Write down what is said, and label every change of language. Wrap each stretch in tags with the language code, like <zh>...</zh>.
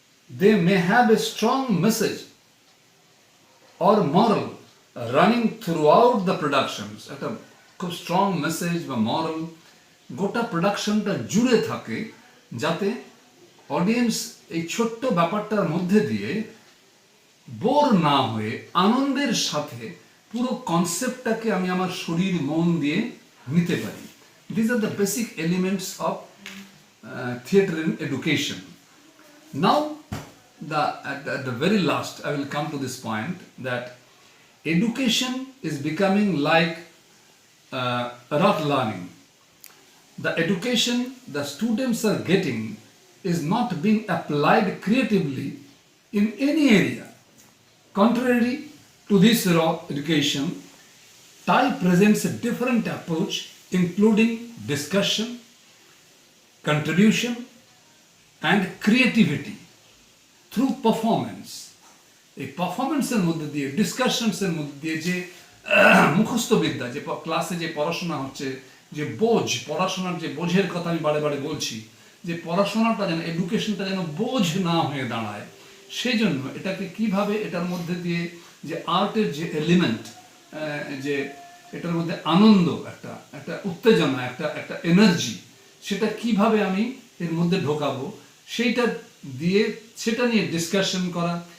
<en>they may have a strong message or moral running throughout the productions,</en> <bn>একটা খুব strong message বা মরাল গোটা প্রোডাকশনটা জুড়ে থাকে, যাতে অডিয়েন্স এই ছোট্ট ব্যাপারটার মধ্যে দিয়ে বোর না হয়ে আনন্দের সাথে পুরো কনসেপ্টটাকে আমি আমার শরীর মন দিয়ে নিতে পারি।</bn> <en>These are the basic elements of theatre in education. Now, at the very last, I will come to this point that education is becoming like rote learning. The education the students are getting is not being applied creatively in any area. Contrary to this raw education, TIE presents a different approach, including discussion, contribution, and creativity through performance.</en> <bn>এই পারফরমেন্সের মধ্যে দিয়ে, ডিসকাশনসের মধ্যে দিয়ে, যে মুখস্থ বিদ্যা, যে ক্লাসে যে পড়াশোনা হচ্ছে, যে বোঝ, পড়াশোনার যে বোঝের কথা আমি বারে বারে বলছি, যে পড়াশোনাটা যেন, এডুকেশনটা যেন বোঝ না হয়ে দাঁড়ায়, সেই জন্য এটাকে কিভাবে, এটার মধ্যে দিয়ে যে আর্টের যে এলিমেন্ট, যে এটার মধ্যে আনন্দ, একটা উত্তেজনা, একটা এনার্জি, সেটা কিভাবে আমি এর মধ্যে ঢোকাবো, সেইটা দিয়ে সেটা নিয়ে ডিসকাশন করা,</bn>